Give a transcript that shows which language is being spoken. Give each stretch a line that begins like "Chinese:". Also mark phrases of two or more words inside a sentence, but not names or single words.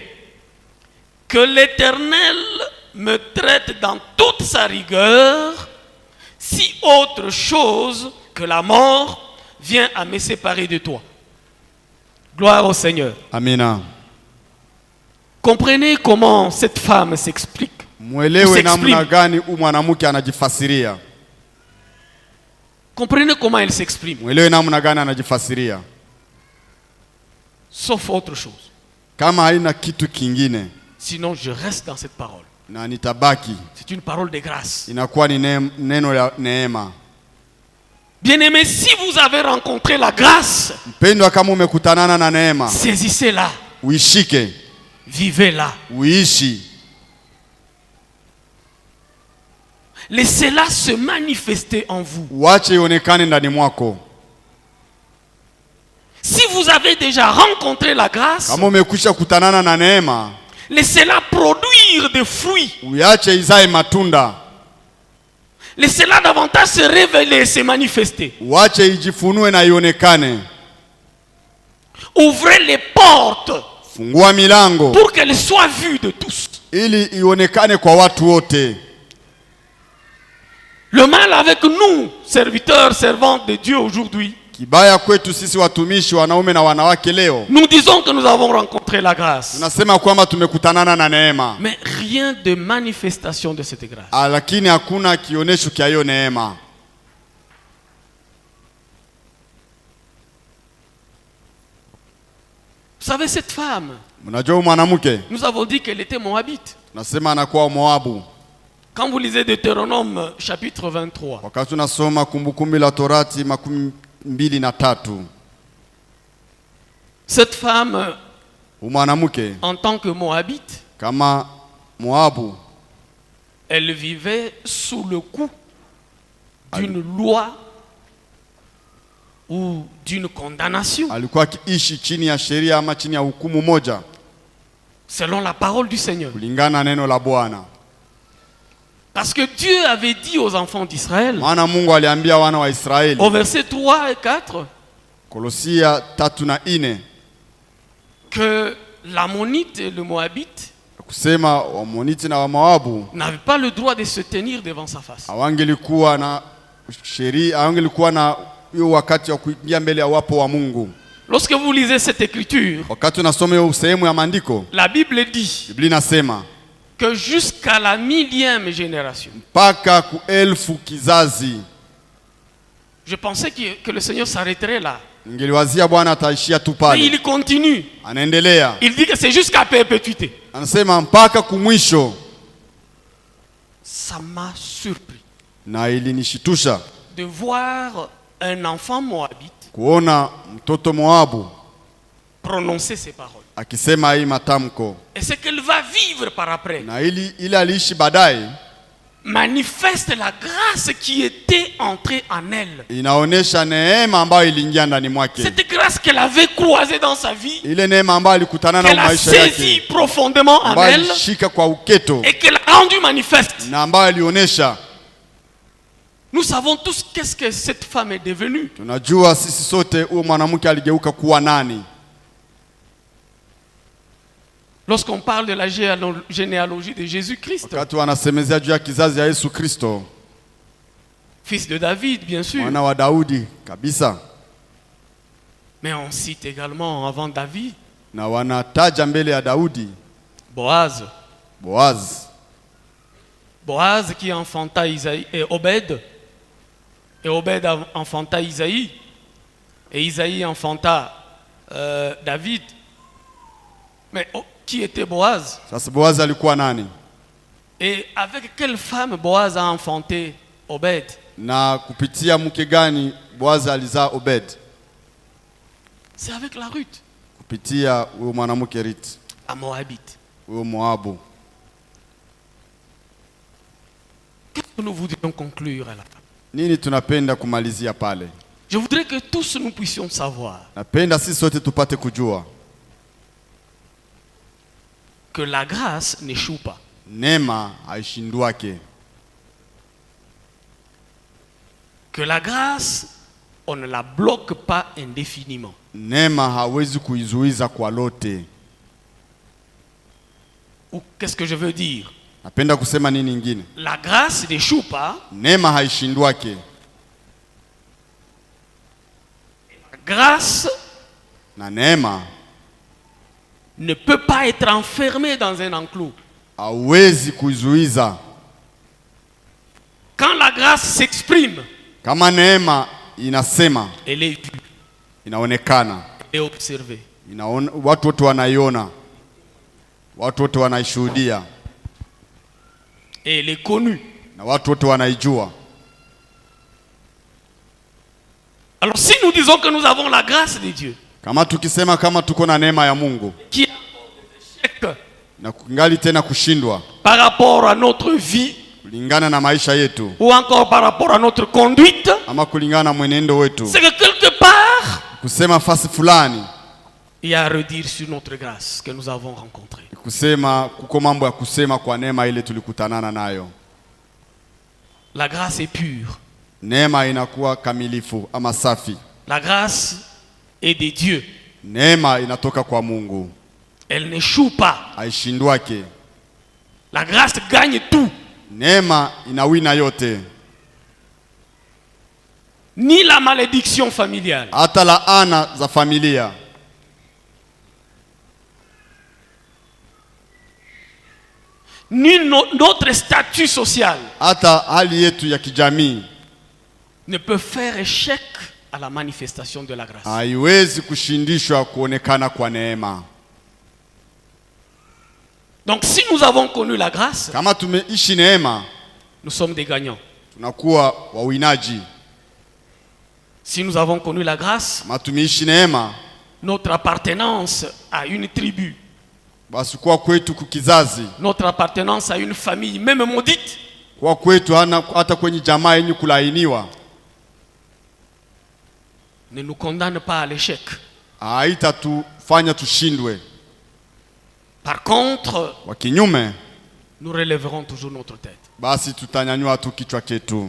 French: Que l'Éternel me traite dans toute sa rigueur, si autre chose que la mort vient à me séparer de toi. Gloire au Seigneur. Amina. Comprenez comment cette femme s'explique.
Swahili: Mwelewe namna gani mwanamke anajifasiria.
French: Comprenez comment elle s'exprime.
Swahili: Mwelewe namna gani anajifasiria.
French: Sauf autre chose.
Swahili: Kama haina kitu kingine.
French: Sinon je reste dans cette parole.
Swahili: Na nitabaki.
French: C'est une parole de grâce.
Swahili: Inakuwa ni neno la neema.
French: Bien-aimés, si vous avez rencontré la grâce,
Swahili: mpendwa, kama umekutanana na neema,
French: saisissez-la.
Swahili: Uishike.
French: Vivez-la.
Swahili: Uishi.
French: Laissez-la se manifester en vous.
Swahili: Uache ionekane ndani mwako.
French: Si vous avez déjà rencontré la grâce,
Swahili: kama umekwisha kutanana na neema,
French: laissez-la produire des fruits.
Swahili: Uyache izae matunda.
French: Laissez-la davantage se révéler, se manifester.
Swahili: Uache ijifunue na ionekane.
French: Ouvrez les portes.
Swahili: Fungua milango.
French: Pour qu'elle soit vue de tous.
Swahili: Ili ionekane kwa watu wote.
French: Le mal avec nous, serviteurs, servantes de Dieu aujourd'hui.
Swahili: Kibaya kwetu sisi watumishi wanaume na wanawake leo.
French: Nous disons que nous avons rencontré la grâce.
Swahili: Tunasema kwamba tumekutanana na neema.
French: Mais rien de manifestation de cette grâce.
Swahili: Lakini hakuna kionesho kia hiyo neema.
French: Vous savez cette femme,
Swahili: mnajua mwanamke,
French: nous avons dit qu'elle était moabite.
Swahili: Tunasema anakuwa Moabu.
French: Quand vous lisez Deutéronome chapitre 23.
Swahili: Wakati tunasoma Kumbukumbu la Torati 23.
French: Cette femme,
Swahili: mwanamke,
French: en tant que moabite,
Swahili: kama Moabu,
French: elle vivait sous le coup d'une loi ou d'une condamnation,
Swahili: alikuwa akiishi chini ya sheria ama chini ya hukumu moja,
French: selon la parole du Seigneur.
Swahili: kulingana na neno la Bwana.
French: Parce que Dieu avait dit aux enfants d'Israël,
Swahili: Maana Mungu aliambia wana wa Israeli,
French: au verset 3 et 4,
Swahili: Kolosia 3 na 4,
French: que l'Ammonite et le Moabite
Swahili: kusema Wamoniti na Wamoabu
French: n'avaient pas le droit de se tenir devant sa face.
Swahili: hawangelikuwa na sheria, hawangelikuwa na hiyo wakati wa kuingia mbele ya wapo wa Mungu.
French: Lorsque vous lisez cette écriture,
Swahili: Wakati unasoma hiyo sehemu ya maandiko,
French: la Bible dit
Swahili: Biblia inasema
French: que jusqu'à la 1000e génération,
Swahili: mpaka ku 1000 kizazi.
French: je pensais que le Seigneur s'arrêterait là.
Swahili: Ngeliwazia Bwana ataishia tu
French: Mais
Swahili: pale.
French: il continue.
Swahili: Anaendelea.
French: Il dit que c'est jusqu'à perpétuité.
Swahili: Anasema mpaka kumwisho.
French: Ça m'a surpris
Swahili: Na ilinishitusha
French: de voir un enfant moabite
Swahili: kuona mtoto Moabu
French: prononcer ces paroles.
Swahili: akisema hii matamko.
French: Et ce qu'elle va vivre par après
Swahili: Na ili aliishi baadaye
French: manifeste la grâce qui était entrée en elle.
Swahili: inaonesha neema ambayo iliingia ndani mwake.
French: Cette grâce qu'elle avait croisée dans sa vie,
Swahili: Ile neema ambayo alikutana nayo
French: qu'elle a
Swahili: maisha
French: saisie
Swahili: yake,
French: profondément en
Swahili: ambayo
French: elle
Swahili: alishika kwa uketo
French: et qu'elle a rendu manifeste.
Swahili: na ambayo alionesha.
French: Nous savons tous qu'est-ce que cette femme est devenue.
Swahili: Tunajua sisi sote huyo mwanamke aligeuka kuwa nani.
French: Lorsqu'on parle de la généalogie de Jésus-Christ,
Swahili: Wakati wanasemezea juu ya kizazi ya Yesu Kristo,
French: fils de David, bien sûr,
Swahili: mwana wa Daudi kabisa,
French: mais on cite également avant David,
Swahili: na wanataja mbele ya Daudi Boaz. Boaz.
French: Boaz qui enfanta Isaïe et Obed. Et Obed enfanta Isaïe. Et Isaïe enfanta David. Mais qui était Boaz?
Swahili: Sasa Boaz alikuwa nani?
French: Et avec quelle femme Boaz a enfanté Obed?
Swahili: Na kupitia mke gani Boaz alizaa Obed?
French: C'est avec la Ruth,
Swahili: Kupitia huyo mwanamke Ruth,
French: à Moabite.
Swahili: huyo Moabu.
French: Qu'est-ce que nous voudrions conclure à la fin?
Swahili: Nini tunapenda kumalizia pale?
French: Je voudrais que tous nous puissions savoir
Swahili: Napenda sisi sote tupate kujua
French: que la grâce n'échoue pas.
Swahili: neema haishindwake.
French: Que la grâce, on ne la bloque pas indéfiniment.
Swahili: Neema hawezi kuizuiza kwa lote.
French: Ou qu'est-ce que je veux dire?
Swahili: Napenda kusema nini ingine?
French: La grâce n'échoue pas.
Swahili: Neema haishindwake.
French: La grâce
Swahili: Na neema
French: ne peut pas être enfermée dans un enclos.
Swahili: hawezi kuizuiza.
French: Quand la grâce s'exprime,
Swahili: Kama neema inasema,
French: elle est vue,
Swahili: inaonekana,
French: elle est observée.
Swahili: watu wote wanaiona, watu wote wanaishuhudia,
French: Et elle est connue.
Swahili: na watu wote wanaijua.
French: Alors si nous disons que nous avons la grâce de Dieu,
Swahili: Kama tukisema kama tuko na neema ya Mungu
French: qui a des échecs
Swahili: na kungali tena kushindwa
French: par rapport à notre vie,
Swahili: kulingana na maisha yetu
French: ou encore par rapport à notre conduite,
Swahili: ama kulingana na mwenendo wetu,
French: c'est que quelque part,
Swahili: kusema fasi fulani,
French: il y a à redire sur notre grâce que nous avons rencontrée.
Swahili: kusema kuko mambo ya kusema kwa neema ile tulikutanana nayo.
French: La grâce est pure.
Swahili: Neema inakuwa kamilifu ama safi.
French: La grâce est de Dieu.
Swahili: Neema inatoka kwa Mungu,
French: Elle n'échoue pas.
Swahili: haishindwake.
French: La grâce gagne tout.
Swahili: Neema inawina yote,
French: Ni la malédiction familiale,
Swahili: hata laana za familia,
French: ni notre statut social
Swahili: hata hali yetu ya kijamii
French: ne peut faire échec à la manifestation de la grâce.
Swahili: haiwezi kushindishwa kuonekana kwa neema.
French: Donc si nous avons connu la grâce,
Swahili: Kama tumeishi neema,
French: nous sommes des gagnants.
Swahili: tunakuwa wawinaji.
French: Si nous avons connu la grâce,
Swahili: Kama tumeishi neema,
French: notre appartenance à une tribu,
Swahili: basi kwa kwetu kukizazi,
French: notre appartenance à une famille, même maudite,
Swahili: kwa kwetu hata kwenye jamaa yenye kulainiwa,
French: ne nous condamne pas à l'échec.
Swahili: haitatufanya tushindwe.
French: Par contre,
Swahili: Kwa kinyume,
French: nous relèverons toujours notre tête.
Swahili: basi tutanyanyua tu kichwa chetu.